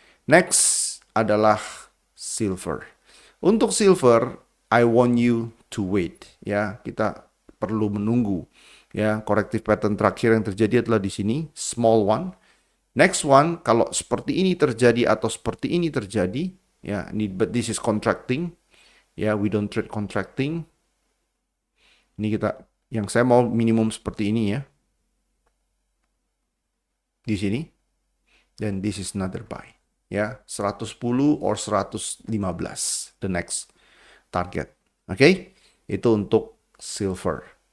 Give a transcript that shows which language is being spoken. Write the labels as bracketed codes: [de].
[id] Next adalah silver. Untuk silver, [en] I want you to wait. [id] Ya, kita perlu menunggu. Ya, corrective pattern terakhir yang terjadi adalah di sini, [en] small one. [id] Next one, kalau seperti ini terjadi atau seperti ini terjadi, ya, [en] but this is contracting. Ya, we don't trade contracting. [id] Ini kita, yang saya mau minimum seperti ini ya. Di sini. Dan [en] this is another buy. Ya, 110 or 115. The next target. Oke? [id] Itu untuk silver.